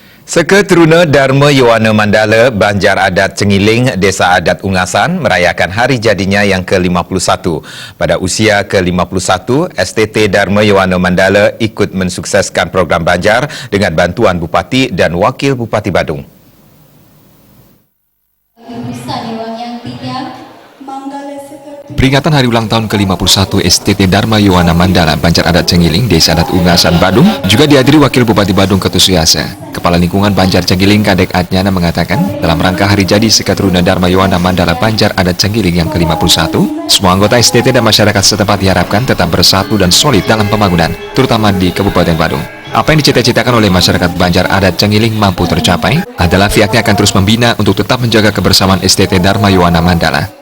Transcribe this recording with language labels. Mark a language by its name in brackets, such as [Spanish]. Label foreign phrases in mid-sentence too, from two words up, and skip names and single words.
[Indonesian] Seketeruna Dharma Yowana Mandala, Banjar Adat Cengiling, Desa Adat Ungasan merayakan hari jadinya yang ke-51. Pada usia ke-51, STT Dharma Yowana Mandala ikut mensukseskan program Banjar dengan bantuan Bupati dan Wakil Bupati Badung. Peringatan hari ulang tahun ke-51 STT Dharma Yowana Mandala, Banjar Adat Cengiling, Desa Adat Ungasan, Badung juga dihadiri Wakil Bupati Badung Ketusuyasa. Kepala Lingkungan Banjar Cengiling Kadek Adnyana mengatakan, dalam rangka hari jadi Seketeruna Dharma Yowana Mandala Banjar Adat Cengiling yang ke-51, semua anggota STT dan masyarakat setempat diharapkan tetap bersatu dan solid dalam pembangunan, terutama di Kabupaten Badung. Apa yang dicita-citakan oleh masyarakat Banjar Adat Cengiling mampu tercapai adalah pihaknya akan terus membina untuk tetap menjaga kebersamaan STT Dharma Yowana Mandala.